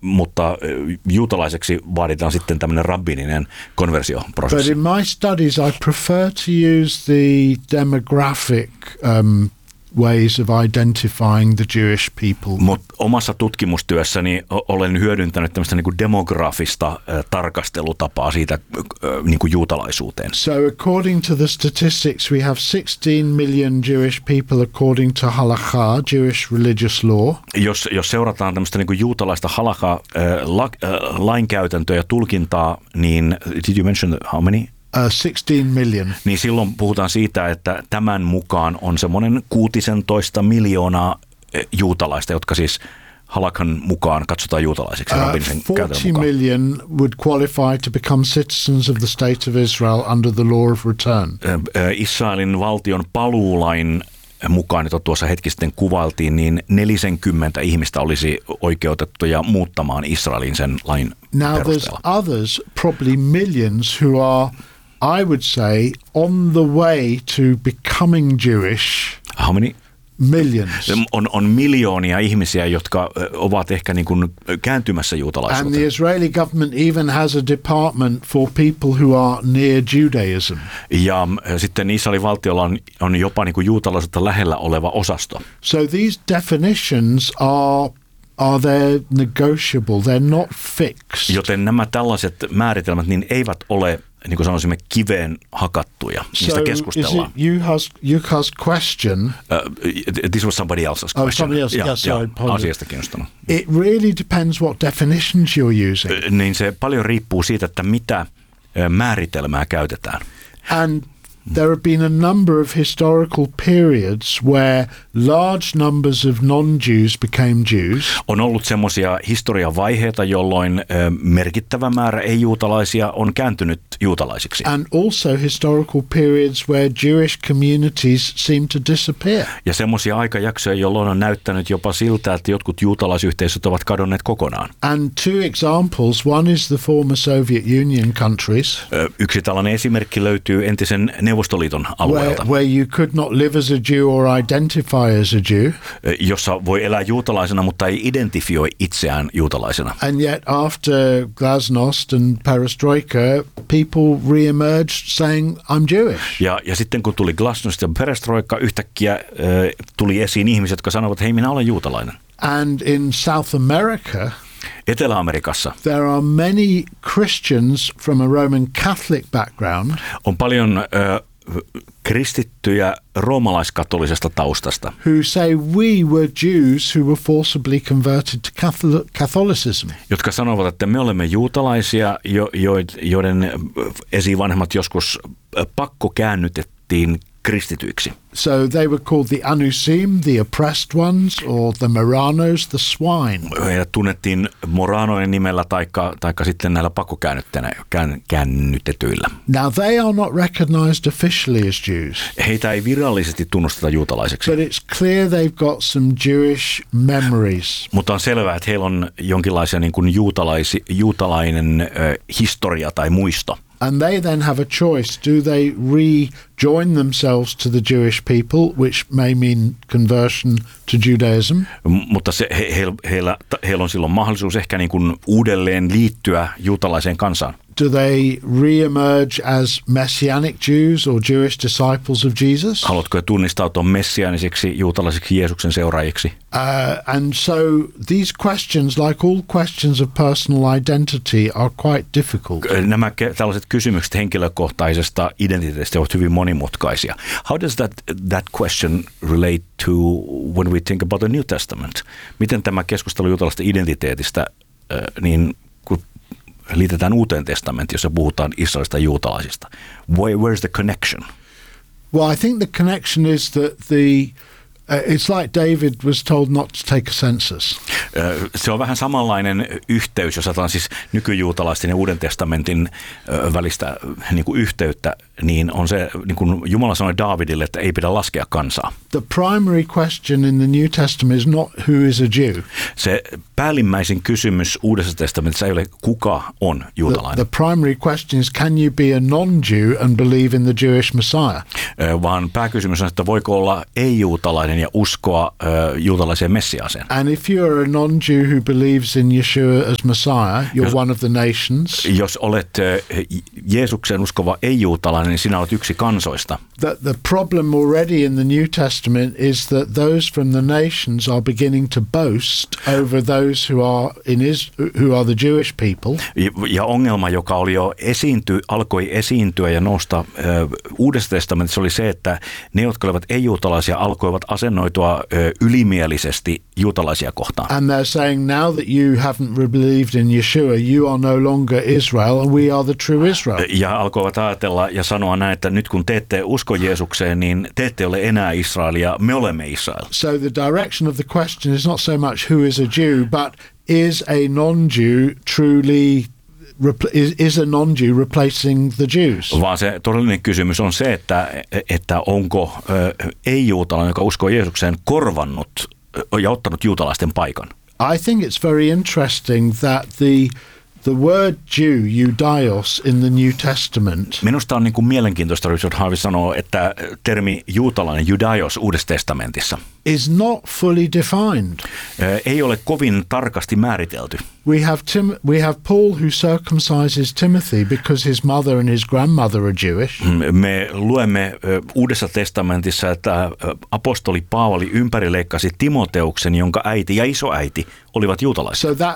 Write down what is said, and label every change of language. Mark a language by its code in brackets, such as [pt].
[fi] Mutta juutalaiseksi vaaditaan sitten tämmöinen rabbiininen konversioprosessi. [en] But in my studies I prefer to use the demographic ways of identifying the Jewish people. [fi] Mut omassa tutkimustyössäni olen hyödyntänyt tämmöistä niinku demografista tarkastelutapaa siitä niinku juutalaisuuteen. [en] So according to the statistics we have 16 million Jewish people according to halakha, Jewish religious law. [fi] Jos seurataan tämmöistä niinku juutalaista halakha lainkäytäntöä ja tulkintaa, niin [en] did you mention how many? 16 million. [fi] Niin silloin puhutaan siitä, että tämän mukaan on semmoinen 16 miljoonaa juutalaista, jotka siis halakan mukaan katsotaan juutalaisiksi. [en] 40 million would qualify to become citizens of the state of Israel under the law of return. [fi] Israelin valtion paluulain mukaan, jota tuossa hetki sitten kuvailtiin, niin 40 ihmistä olisi oikeutettuja muuttamaan Israelin sen lain perusteella. [en] Now there's others, probably millions, who are, I would say, on the way to becoming Jewish. How many? Millions. [fi] On miljoonia ihmisiä, jotka ovat ehkä niin kuin kääntymässä juutalaisuuteen. [en] And the Israeli government even has a department for people who are near Judaism. [fi] Ja sitten Israelin valtiolla on jopa niin kuin juutalaisuutta lähellä oleva osasto. [en] So these definitions are they negotiable? They're not fixed. [fi] Joten nämä tällaiset määritelmät niin eivät ole niin kuin sanoisimme kiveen hakattuja, niistä so keskustellaan. [en] You has question. This was somebody else's question. Oh, somebody else. Yeah, sorry, pardon. [fi] Asiasta kiinnostunut. [en] It really depends what definitions you're using. [fi] Niin se paljon riippuu siitä, että mitä määritelmää käytetään. [en] And there have been a number of historical periods where large numbers of non-Jews became Jews. [fi] On ollut semmoisia historiavaiheita, jolloin merkittävä määrä ei-juutalaisia on kääntynyt juutalaisiksi. [en] And also historical periods where Jewish communities seem to disappear. [fi] Ja semmoisia aikajaksoja, jolloin on näyttänyt jopa siltä, että jotkut juutalaisyhteisöt ovat kadonneet kokonaan. [en] And two examples, one is the former Soviet Union countries. [fi] Yksi tällainen esimerkki löytyy entisen Neuvostoliiton alueelta. [en] Where you could not live as a Jew or identify as a Jew. [fi] Jossa voi elää juutalaisena, mutta ei identifioi itseään juutalaisena. [en] And yet after Glasnost and Perestroika, people reemerged saying I'm Jewish. [fi] Ja sitten kun tuli Glasnost ja Perestroika, yhtäkkiä tuli esiin ihmiset, jotka sanovat hei minä olen juutalainen. [en] And in South America, [fi] Etelä-Amerikassa. [en] There are many Christians from a Roman Catholic background. [fi] On paljon kristittyjä roomalaiskatolisesta taustasta. [en] Who say we were Jews who were forcibly converted to Catholicism. [fi] Jotka sanovat, että me olemme juutalaisia, joiden esivanhemmat joskus pakkokäännytettiin kristityiksi. [en] So they were called the Anusim, the oppressed ones, or the Moranos, the swine. [fi] Heidät tunnettiin Moranojen nimellä taikka sitten näillä pakkokäännytetyillä. [en] Now they are not recognized officially as Jews. [fi] Heitä ei virallisesti tunnusteta juutalaiseksi. [en] But it's clear they've got some Jewish memories. [fi] Mutta on selvää, että heillä on jonkinlaisia niin kuin juutalainen historia tai muisto. [en] And they then have a choice. Do they rejoin themselves to the Jewish people, which may mean conversion to Judaism? [fi] Mutta heillä on silloin mahdollisuus ehkä niin kuin uudelleen liittyä juutalaiseen kansaan. [en] Do they reemerge as messianic Jews or Jewish disciples of Jesus? [fi] Haluatko tunnistautua messiaanisiksi juutalaisiksi Jeesuksen seuraajiksi? [en] And so these questions, like all questions of personal identity, are quite difficult. [fi] Nämä tällaiset kysymykset henkilökohtaisesta identiteetistä ovat hyvin monimutkaisia. [en] How does that question relate to when we think about the New Testament? [fi] Miten tämä keskustelu juutalaisesta identiteetistä niin liitetään Uuteen testamenttiin, jossa puhutaan Israelista ja juutalaisista. [en] Where's the connection? Well, I think the connection is that it's like David was told not to take a census. [fi] Se on vähän samanlainen yhteys, jos ajatellaan siis nykyjuutalaisten ja Uuden testamentin välistä niin kuin yhteyttä, niin on se, niin kuin Jumala sanoi Daavidille, että ei pidä laskea kansaa. [en] The primary question in the New Testament is not who is a Jew. [fi] Se päällimmäisin kysymys Uudessa testamentissa ei ole kuka on juutalainen. [en] The primary question is can you be a non-Jew and believe in the Jewish Messiah? [fi] Vaan pääkysymys on, että voiko olla ei-juutalainen ja uskoa juutalaiseen messiaaseen. [en] And if you are a non-Jew who believes in Yeshua as Messiah, you're one of the nations. [fi] Jos olet Jeesuksen uskova ei-juutalainen, niin sinä olet yksi kansoista. [en] The problem already in the New Testament is that those from the nations are beginning to boast over those who are the Jewish people. [fi] Ja ongelma, joka oli jo alkoi esiintyä ja nousta Uudessa testamentissa, oli se, että ne, jotka olivat ei-juutalaisia, alkoivat asennoitua ylimielisesti juutalaisia kohtaan. [en] And they're saying now that you haven't believed in Yeshua, you are no longer Israel and we are the true Israel. [fi] Ja alkoivat ajatella ja sanoa näin, että nyt kun te ette usko Jeesukseen, niin te ette ole enää Israelia, me olemme Israel. [en] So the direction of the question is not so much who is a Jew, but is a non-Jew truly is a non-Jew replacing the Jews? [fi] Vaan se todellinen kysymys on se, että onko ei-juutalainen, joka uskoo Jeesukseen, korvannut ja ottanut juutalaisten paikan. [en] I think it's very interesting that the word Jew, Judaios, in the New Testament. [fi] Minusta on niin kuin mielenkiintoista, Richard Harvey sanoo, että termi juutalainen, Judaios, Uudessa testamentissa, [en] is not fully defined. [fi] Ei ole kovin tarkasti määritelty. [en] We have Paul who circumcises Timothy because his mother and his grandmother are Jewish. [fi] Me luemme Uudessa testamentissa, että apostoli Paavali ympärileikkasi Timoteuksen, jonka äiti ja isoäiti olivat juutalaisia.